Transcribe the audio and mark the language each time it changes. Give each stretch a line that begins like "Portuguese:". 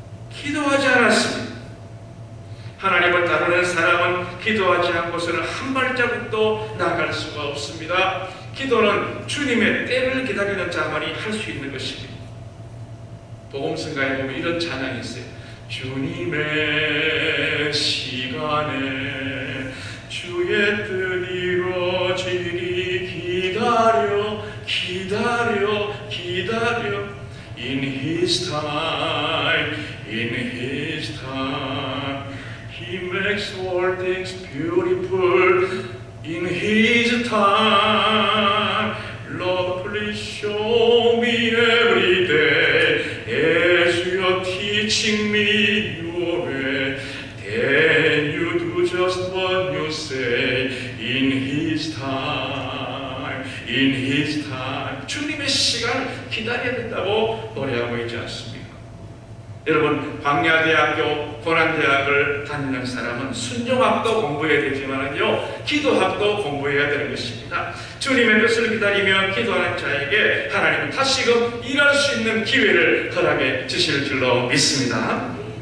Korean: 기도하지 않았습니다. 하나님을 따르는 사람은 기도하지 않고서는 한 발자국도 나갈 수가 없습니다. 기도는 주님의 때를 기다리는 자만이 할 수 있는 것입니다. 복음성가에 보면 이런 찬양이 있어요. 주님의 시간에 주의 뜻 이루어지리 기다려 기다려 기다려
English: In His time, in His time He makes all things beautiful in His time. Lord, please show me every day as you're teaching me your way. Then you do just what you say in His time, in His time.
Korean: 주님의 시간을 기다려야 된다고 노래하고 있지 않습니까? 여러분, 광야대학교, 고난대학을 다니는 사람은 순종학도 공부해야 되지만요, 기도학도 공부해야 되는 것입니다. 주님의 뜻을 기다리며 기도하는 자에게 하나님은 다시금 일할 수 있는 기회를 허락해 주실 줄로 믿습니다.